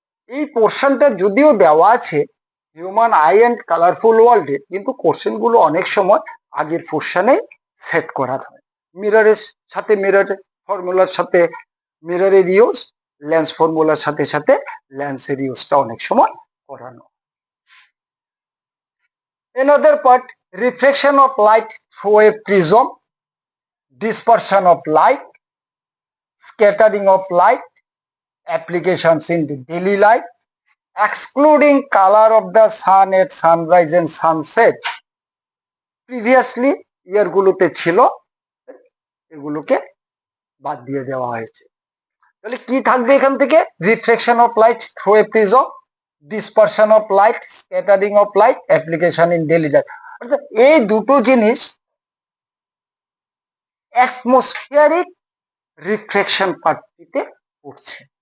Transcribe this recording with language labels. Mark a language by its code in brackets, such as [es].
[bn] এই পোর্শনটা যদিও দেওয়া আছে হিউম্যান আই অ্যান্ড কালারফুল ওয়ার্ল্ডে, কিন্তু কোশ্চেনগুলো অনেক সময় আগের পোর্শনে সেট করা হয়। মিররের সাথে মিরর ফর্মুলার সাথে মিররের ইউজ, লেন্স ফর্মুলার সাথে সাথে লেন্সের ইউজটা অনেক সময় করানো। [en] Another part, reflection of light through a prism, dispersion of light, scattering of light, applications in the daily life, excluding color of the sun at sunrise and sunset. [bn] Previously ইয়ারগুলোতে ছিল, এগুলোকে বাদ দিয়ে দেওয়া হয়েছে। তাহলে কি থাকবে এখান থেকে? [en] Reflection of light through a prism, dispersion of light, scattering of light, application in daily life. [bn] অর্থাৎ এই দুটো জিনিস অ্যাটমসফিয়ারিক রিফ্লেকশন পার্টটিতে পড়ছে।